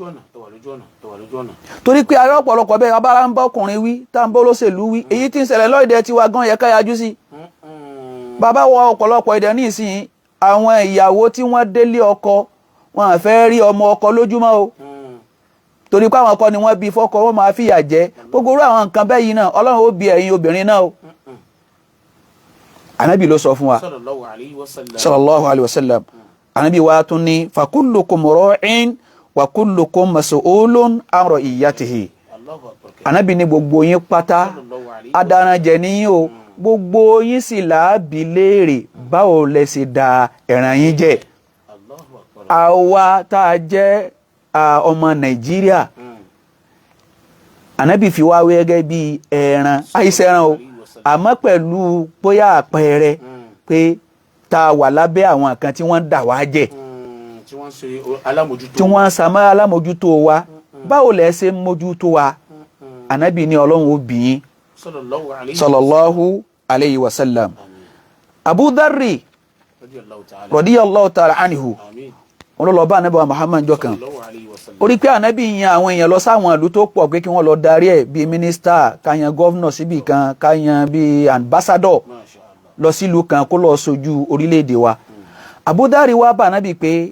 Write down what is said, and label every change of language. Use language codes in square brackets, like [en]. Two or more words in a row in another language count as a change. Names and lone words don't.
[yo] torí pé ará ọ̀pọ̀lọpọ̀ bẹ́ẹ̀ abára ń bá ọkùnrin wí tá à ń bá olóṣèlú wí èyí tí ń ṣẹlẹ̀ lọ́ọ̀dẹ̀ tiwa gan yẹ ká yájú sí bàbá wọ ọ̀pọ̀lọpọ̀ ìdẹ ní ìsìn àwọn ìyàwó tí wọ́n délé ọkọ wọn à fẹ́ rí ọmọ ọkọ lójúmọ́ o torí pé àwọn ọkọ ni wọ́n bí fọ́kọ wọn máa fìyà jẹ gbogbo irú àwọn nǹkan bẹ́ẹ̀ yìí náà Ọlọ́run ó bi ẹ̀yin obìnrin náà o Ànábì ló sọ fún wa [ar] صلى الله عليه وسلم [yo] Ànábì wa tún ní [ar] فكلكم راع وكلكم مسؤول عن رعيته [yo] Ànábì ní gbogbo yín pátá adaranjẹ níyìn o gbogbo yín sì làábi léèrè báwo lẹ ṣe da ẹran yín jẹ àwa tá a jẹ́ ọmọ Nàìjíríà Ànábì fi wá gẹ́gẹ́ bí ẹran àìsẹ̀ran o àmọ́ pẹ̀lú bóyá àpẹẹrẹ pé tá a wà lábẹ́ àwọn kan tí wọ́n ń dà wá jẹ tí wọ́n ń sàmọ́ alámójútó wa báwo lẹ ṣe mójútó wa Ànábì ní Ọlọ́run ó bí yín [ar] صلى الله عليه وسلم. [yo] Abu Dharri [ar] رضي الله تعالى عنه [yo] wọ́n lọ bá Ànábì wa Muhammad jọ kan ó rí pé Ànábì yan àwọn èèyàn lọ sáwọn ìlú tó pọ̀ pé kí wọ́n lọ darí ẹ̀ bíi mínísítà káyan gọ́vnọ̀ síbì kan káyan bíi ambassadọ̀ lọ sílùú kan kó lọ sojú orílẹ̀-èdè wa Abu Dharri wá bá Ànábì pé